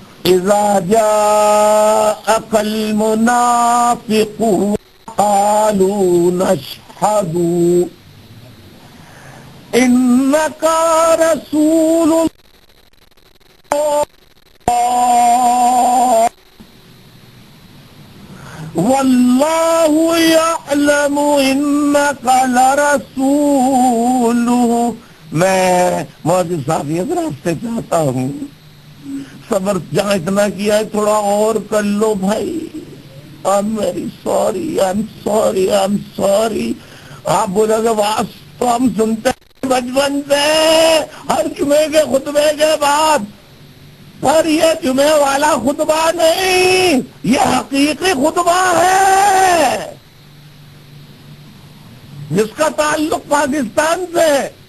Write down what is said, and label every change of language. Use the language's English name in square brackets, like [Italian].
[Arabic] اذا جاءك المنافقون قالوا نشهد انك رسول الله والله يعلم انك لرسوله. [Urdu] میں موجود صاحب حضرات سے چاہتا ہوں صبر جہاں اتنا کیا ہے تھوڑا اور کر لو بھائی. [English] I'm very sorry, I'm sorry, I'm sorry. [Urdu] آپ بولے گا واس تو ہم سنتے ہیں بچپن سے ہر جمعے کے خطبے کے بعد. پر یہ جمعے والا خطبہ نہیں، یہ حقیقی خطبہ ہے جس کا تعلق پاکستان سے ہے۔